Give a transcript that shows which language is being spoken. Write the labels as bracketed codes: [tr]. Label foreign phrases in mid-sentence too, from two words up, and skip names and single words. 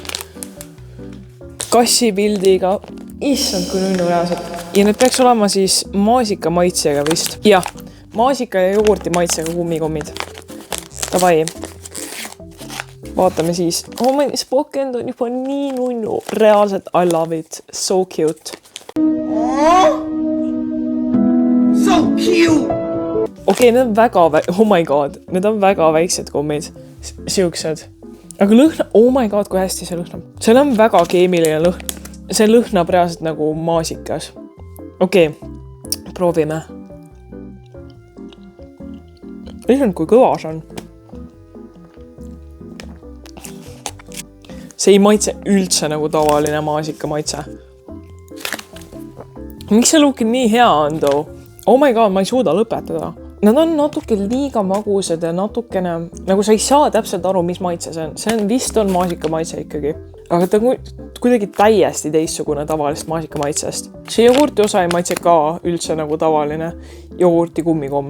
[et] Kassipildiga. Issand, kui nunnu reaalselt. Ja need peaks olema siis maasika maitsega vist. Jah, maasika ja jogurti maitsega kummikommid. Tavai. Vaatame siis. [en] Oh, my [et] spokend on juba nii nunnu. Reaalselt, [en] I love it. So cute. So cute! [et] Okei, need on väga [en] oh my god, [et] need on väga väiksed kommid. Siuksed. Aga lõhna, [en] oh my god, [et] kui hästi see lõhnab. See on väga keemiline lõhn. See lõhnab reaalselt nagu maasikas. Okei, proovime. Issand, kui kõva see on. See ei maitse üldse nagu tavaline maasika maitse. Miks see luuki nii hea on too? [en] Oh my god, [et] ma ei suuda lõpetada. Nad on natuke liiga magusad ja natukene, nagu sa ei saa täpselt aru, mis maitse see on. See on vist on maasika maitse ikkagi. Aga ta on kuidagi täiesti teistsugune tavalist maasika maitsest. See jogurti osa ei maitse ka üldse nagu tavaline jogurti kummikomm.